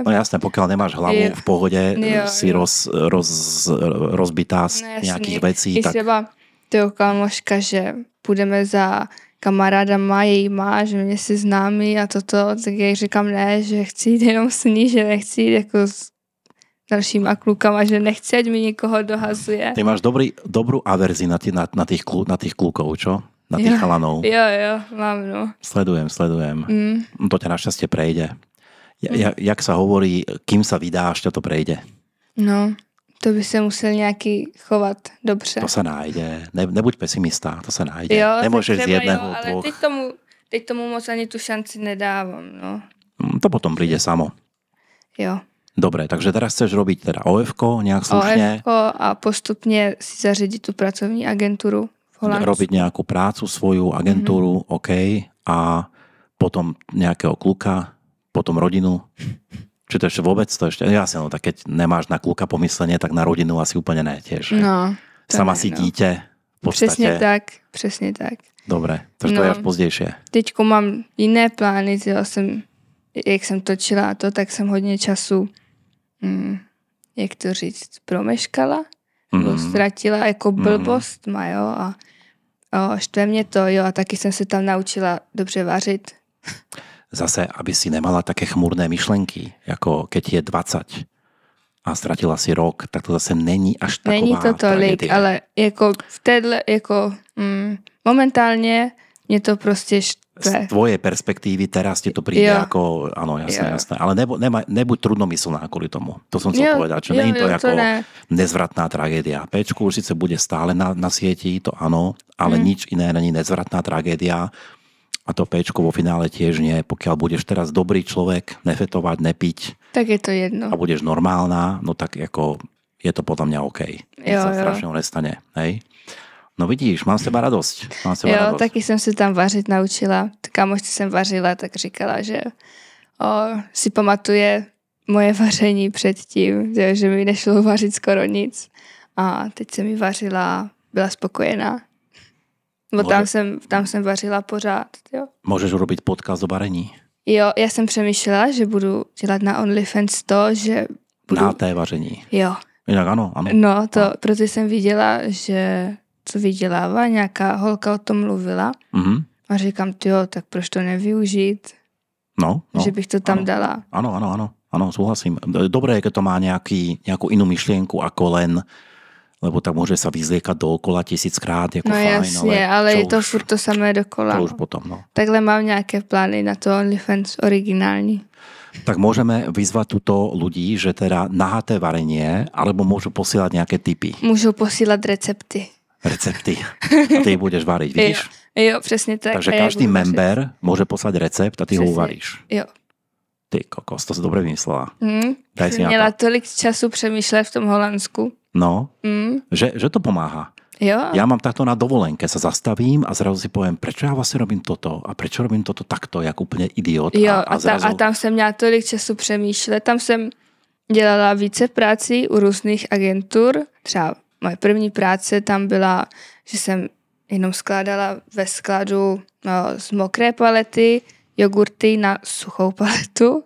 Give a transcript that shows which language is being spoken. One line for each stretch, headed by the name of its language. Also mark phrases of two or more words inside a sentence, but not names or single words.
Slovak: No jasné, pokiaľ nemáš hlavu v pohode, si rozbitá z nějakých vecí.
Czech: I tak... třeba toho kamoška, že půjdeme za kamarádama, její má, že mě si známí a toto, tak já říkám ne, že chci jít jenom s ní, že nechci jít jako s dalšíma klukama, že nechci, ať mi někoho dohazuje.
Slovak: Ty máš dobrú averzi na tých klukov, čo? Na tých chalanov.
Czech: Jo, mám, no.
Slovak: Sledujem. To ťa našťastie prejde. Jak sa hovorí, kým sa vydáš, ťa to prejde.
Czech: No, to by se musel nějaký chovat dobře.
Slovak: To sa nájde. Nebuď pesimista, to sa nájde.
Czech: Jo,
Slovak: nemôžeš z jedného, ale dvoch.
Czech: teď tomu moc ani tu šanci nedávám, no.
Slovak: To potom príde samo.
Czech: Jo.
Slovak: Dobre, takže teraz chceš robiť teda OF-ko nejak slušne.
Czech: OF-ko a postupně si zařídit tu pracovní agenturu v Holandsku.
Slovak: Robiť nejakú prácu, svoju agentúru, OK, a potom nejakého kluka, potom rodinu. Či to ešte vôbec? To ešte, jasne, no tak keď nemáš na kluka pomyslenie, tak na rodinu asi úplne ne tiež.
Czech: No.
Slovak: Sama si dítě v podstate.
Czech: Přesně tak.
Slovak: Dobre, takže to je až pozdejšie.
Czech: Teďko mám jiné plány, jak jsem točila to, tak jsem hodně času, jak to říct, promeškala, nebo ztratila, jako blbost má, jo, a štve mě to, jo, a taky jsem se tam naučila dobře vařit.
Slovak: Zase, aby si nemala také chmurné myšlenky, jako keď je 20 a ztratila si rok, tak to zase
Czech: není až taková není to tolik, tragédie. ale jako v téhle, jako momentálně mě to prostě štve.
Slovak: Z tvojej perspektívy teraz ti to príde ako, áno, jasné, ale nebuď trudnomyslná kvôli tomu. To som chcel povedať, že nie je to ako nezvratná tragédia. Péčku už síce bude stále na sieti, to áno, ale nič iné není nezvratná tragédia. A to péčko vo finále tiež nie. Pokiaľ budeš teraz dobrý človek, nefetovať, nepiť. Tak je to jedno. A budeš normálna, no tak ako je to podľa mňa OK. Nic sa strašného nestane. Hej? No vidíš, mám z teba radosť.
Czech: Jo, taky jsem se tam vařit naučila. Kamošce jsem vařila, tak říkala, že si pamatuje moje vaření předtím, že mi nešlo vařit skoro nic. A teď jsem mi vařila, byla spokojená. Bo tam jsem vařila pořád, jo.
Slovak: Můžeš urobiť podcast o varení?
Czech: Jo, já jsem přemýšlela, že budu dělat na OnlyFans to, že budu... Na té vaření. Jo. Jinak ano. No, proto jsem viděla, že co vydělává, nějaká holka o tom mluvila. Mm-hmm. A říkám, jo, tak proč to nevyužít? No. Že bych to tam dala.
Slovak: Áno, súhlasím. Dobré je, keď to má nejakú inú myšlienku ako len, lebo tak môže sa vyzliekať dookola 1000krát, jako no fajn.
Czech: Jasně, ale je to furt to samé dokola. To už potom, no. Takhle mám nějaké plány na to OnlyFans originální.
Slovak: Tak môžeme vyzvať tuto ľudí, že teda nahaté varenie, alebo môžu posielať nejaké tipy.
Czech: Můžou posílat recepty. Recepty.
Slovak: A ty ich budeš variť, vidíš?
Czech: Jo, přesně tak.
Slovak: Takže každý member môže poslať recept a ty ho uvaríš.
Czech: Jo.
Slovak: Ty kokos, to si dobre vymyslela.
Czech: Daj si měla tolik času přemýšlet v tom Holandsku.
Slovak: No, že to pomáha.
Czech: Jo.
Slovak: Ja mám takto na dovolenke, sa zastavím a zrazu si poviem, prečo ja vlastne robím toto a prečo robím toto takto, jak úplne idiot.
Czech: Jo,
Slovak: zrazu...
Czech: a tam jsem měla tolik času přemýšlet. Tam jsem dělala více prací u různých agentur. Třeba moje první práce tam byla, že jsem jenom skládala ve skladu z mokré palety jogurty na suchou paletu.